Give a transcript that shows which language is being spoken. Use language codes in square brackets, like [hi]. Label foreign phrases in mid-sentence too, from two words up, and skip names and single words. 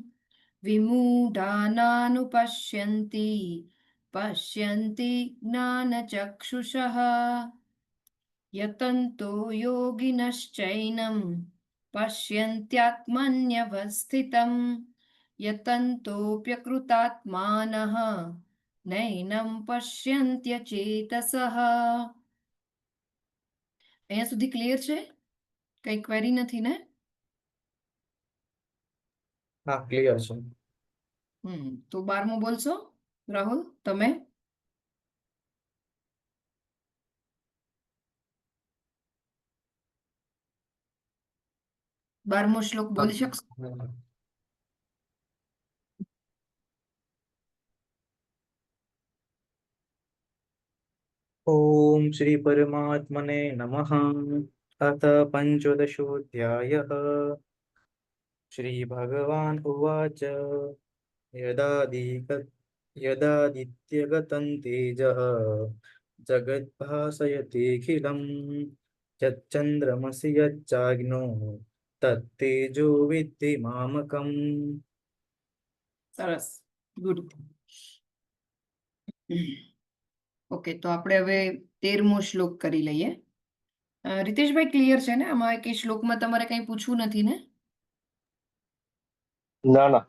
[sa] विमूढानानुपश्यन्ति पश्यन्ति ज्ञानचक्षुषः यतन्तो योगिनश्चैनं पश्यन्त्यात्मन्यवस्थितं यतन्तोऽप्यकृतात्मानः नैनं पश्यन्त्यचेतसः [gu] અહીંયા સુધી ક્લિયર છે? કઈ ક્વેરી નથી ને? હા ક્લિયર છે. તો 12મું બોલશો રાહુલ તમે? 12મો શ્લોક બોલી શકશો? [sa] ओम श्री परमात्मने नमः। अथ पंचदशोऽध्यायः। श्री भगवान् उवाच यदादित्यगतं तेजः जगद्भासयतेऽखिलं यच्चन्द्रमसि यच्चाग्नो तत्तेजो विद्धि मामकम्। [gu] સરસ, ગુડ. ઓકે, તો આપણે હવે 13મો શ્લોક કરી લઈએ. રીતેશભાઈ ક્લિયર છે ને? આમાં એક શ્લોકમાં તમારે કંઈ પૂછવું નથી ને? ના ના.